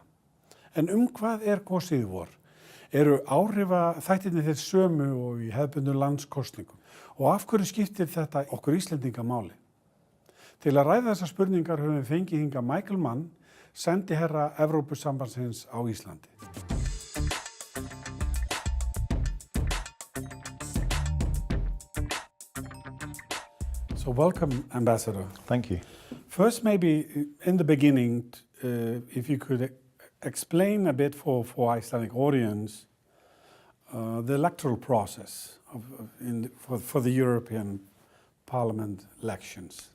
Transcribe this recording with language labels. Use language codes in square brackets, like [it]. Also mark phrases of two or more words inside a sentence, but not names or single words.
[is] En hvað er kosið í vor? Eru áhrifaþættirnir þeir sömu og í hefðbundnum landskosningum? Og af hverju skiptir þetta okkur Íslendinga máli? Til að ræða þessar spurningar höfum við fengið hingað Michael Mann, sendiherra Evrópusambandsins á Íslandi. [en] So welcome, Ambassador. Thank you. First, maybe in the beginning, if you could explain a bit for Icelandic audience the electoral process for the European Parliament elections.